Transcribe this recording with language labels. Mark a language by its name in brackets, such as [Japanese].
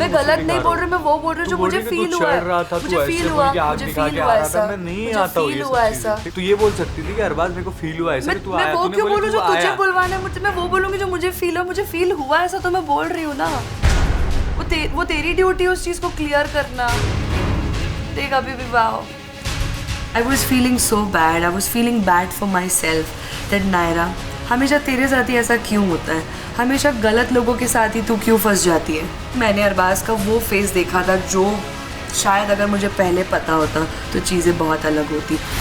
[Hindi] मैं गलत नहीं बोल रही, मैं वो बोल रही हूँ जो मुझे फील हुआ है। मुझे फील हुआ ऐसा, मैं नहीं आता हूँ ऐसा। तू ये बोल सकती थी कि अरबाज मेरे को फील हुआ ऐसा कि तू आया। मैं वो क्यों बोलूँ जो तुझे बुलवाना है? मैं वो बोलूँगी जो मुझे फील हो। मुझे फील हुआ ऐसा तो मैं बोल रही हूँ ना। वो तेरी ड्यूटी है उस चीज को क्लियर करना। देख अभी भी wow, [English] I was feeling so bad. I was feeling bad for myself. [Hindi] That Naira हमेशा तेरे साथ ही ऐसा क्यों होता है? हमेशा गलत लोगों के साथ ही तू क्यों फंस जाती है? मैंने अरबाज का वो फेस देखा था जो शायद अगर मुझे पहले पता होता तो चीज़ें बहुत अलग होती।